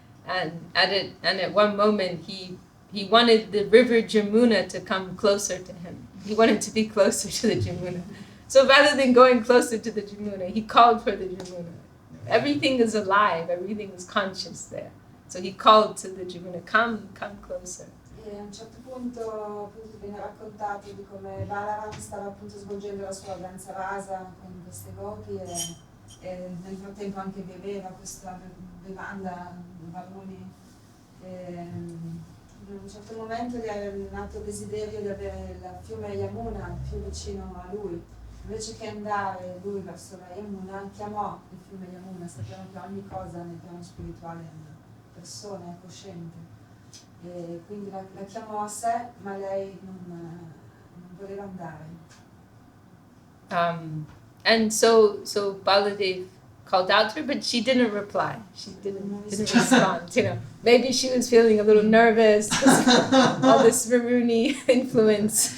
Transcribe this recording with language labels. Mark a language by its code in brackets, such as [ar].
[en] And at one moment he wanted the river Jamuna to come closer to him. He wanted to be closer to the Jamuna. So rather than going closer to the Jamuna, he called for the Jamuna. Everything is alive, everything is conscious there. So he called to the Jamuna, come closer. [it] E a un certo punto viene raccontato di come Balaram stava appunto svolgendo la sua danza rasa con queste gopi e nel frattempo anche beveva questa bevanda Varuni. In un certo momento gli è nato il desiderio di avere il fiume Yamuna più vicino a lui. Invece che andare lui verso la Yamuna, chiamò il fiume Yamuna. Sappiamo che ogni cosa nel piano spirituale è una persona, è cosciente. E quindi la chiamò a sé, ma lei non voleva andare. [en] And so Baladev called out to her, but she didn't reply. She didn't respond. You know, maybe she was feeling a little nervous because all this Varuni influence.